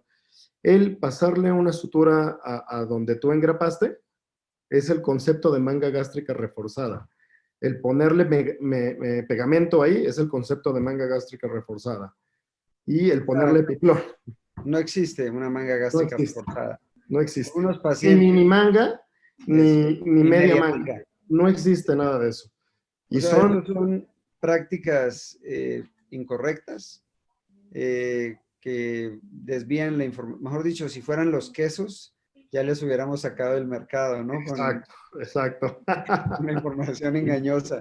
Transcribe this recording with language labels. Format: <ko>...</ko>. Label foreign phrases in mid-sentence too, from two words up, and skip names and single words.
<es>El pasarle una sutura a donde tú engrapaste es el concepto de manga gástrica reforzada. El ponerle pegamento ahí es el concepto de manga gástrica reforzada. Y el ponerle piplón. No existe una manga No gástrica existe. reforzada. No existe. Unos Ni pacientes. mini manga, ni media manga. manga. No existe nada de eso. Y O sea, son, estos son prácticas incorrectas que desvían la información. Mejor dicho, si fueran los quesos, ya les hubiéramos sacado del mercado, ¿no? exacto, exacto. Una información engañosa.</es>